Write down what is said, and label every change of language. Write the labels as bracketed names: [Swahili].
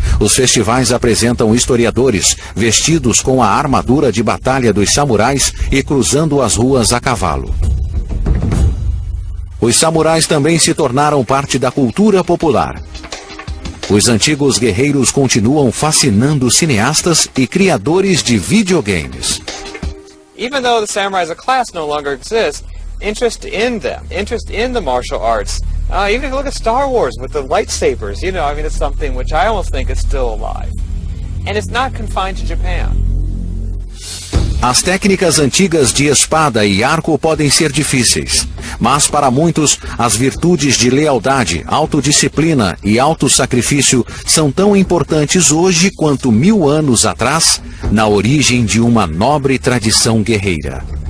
[Portuguese] Os festivais apresentam historiadores vestidos com a armadura de batalha dos samurais e cruzando as ruas a cavalo. Os samurais também se tornaram parte da cultura popular. Os antigos guerreiros continuam fascinando cineastas e criadores de videogames. [English] Even though the samurai as a class no longer exists, interest in them, interest in the martial arts, even if you look at Star Wars with the lightsabers, you know, I mean, it's something which I almost think is still alive. And it's not confined to Japan. [Portuguese] As técnicas antigas de espada e arco podem ser difíceis, mas para muitos, as virtudes de lealdade, autodisciplina e autossacrifício são tão importantes hoje quanto 1000 anos atrás, na origem de uma nobre tradição guerreira.